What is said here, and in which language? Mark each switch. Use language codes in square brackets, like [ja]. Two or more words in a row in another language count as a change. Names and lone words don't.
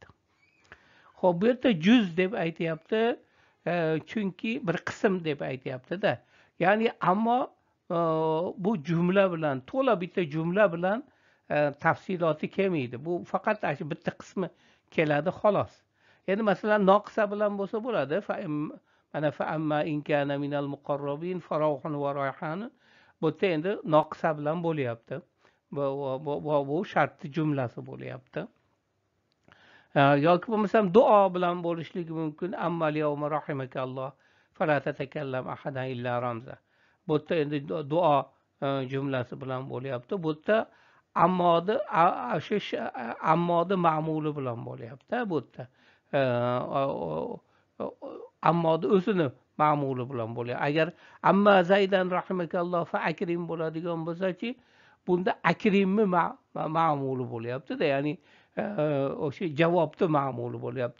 [uz] Xo'p, bu yerda juz deb aytyapti, chunki bir qism deb aytyapti-da. Ya'ni ammo bu jumla bilan, to'la bitta jumla bilan tafsiloti kelmaydi. Bu faqat bitta qismi keladi xolos. Endi masalan noqisa bilan bo'lsa bo'ladi. [ar] Mana فأما إن كان من المقربين فروح وريحان. [uz] Bu yerda endi noqisa bilan bo'lyapti. Bu shartli jumlasi bo'lyapti. Yoki bo'lmasam duo bilan bo'lishligi mumkin. [ar] أما اليوم رحمك الله فلا تكلم أحدا إلا رمزا. [uz] Bu yerda endi duo jumlasi bilan bo'lyapti. Bu yerda ammodi ma'muli bilan bo'lyapti. Bu yerda ammodi o'zini ma'muli bilan bo'ladi. Agar [ar] أما زيدا رحمك الله فأكرم [uz] bo'ladigan bo'lsa-chi, bunda akrimmi ma'muli bo'lyapti-da, ya'ni o'sha javobni ma'muli bo'lyapti.